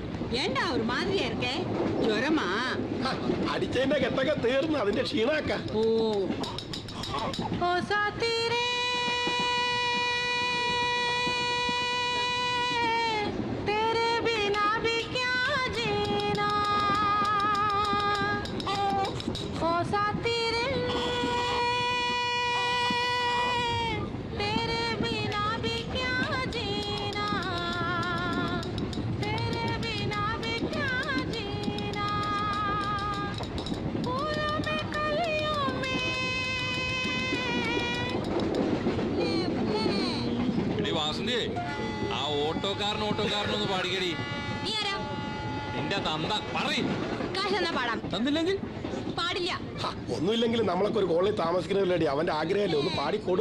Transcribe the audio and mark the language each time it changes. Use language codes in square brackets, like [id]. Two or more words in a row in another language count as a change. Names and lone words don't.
[ta] ஏண்டா ஒரு மாதிரியா இருக்கே ஜுரமா [ml] അടിച്ചതിന്റെ കെട്ടൊക്കെ തീർന്ന് അതിന്റെ ക്ഷീണാക്ക [hi] ओ ओ साथिरे तेरे बिना भी क्या जीना ओ सातिरे तेरे बिना भी क्या जीना तेरे बिना भी क्या जीना फूलों में कलियों में [ml] എടി വാസന്തി ആ ഓട്ടോക്കാരനൊന്ന് പാടിക്കടി. നീ ആരാ നിന്റെ തന്ത പറയ്. കാശ് എന്നാ പാടാം തന്നില്ലെങ്കിൽ പാടില്ല ഒന്നുമില്ലെങ്കിലും നമ്മളൊക്കെ ഒരു കോളേജിൽ താമസിക്കുന്നവരല്ലേ അവന്റെ ആഗ്രഹമല്ലേ ഒന്ന് പാടിക്കൊടു.